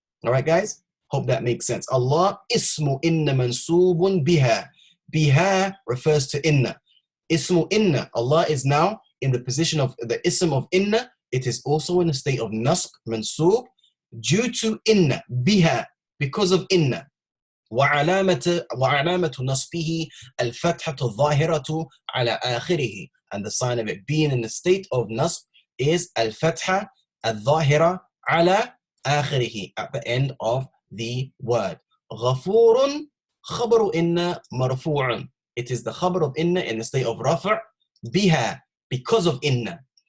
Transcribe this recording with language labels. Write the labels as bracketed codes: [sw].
[en] All right, guys? Hope that makes sense. [ar] Allah ismu inna mansubun biha. [en] Biha refers to inna. Ismu inna, Allah is now in the position of the ism of inna. It is also in a state of nasb, mansub, due to inna, biha, because of inna. [ar] وعلامة نصبه الفتحة الظاهرة على آخره. [en] And the sign of it being in the state of nasb is [ar] الفتحة الظاهرة على آخره, [en] at the end of the word. [ar] غفور خبر إن مرفوع. [en] It is the khabar of inna in the state of rafa' biha, because of inna.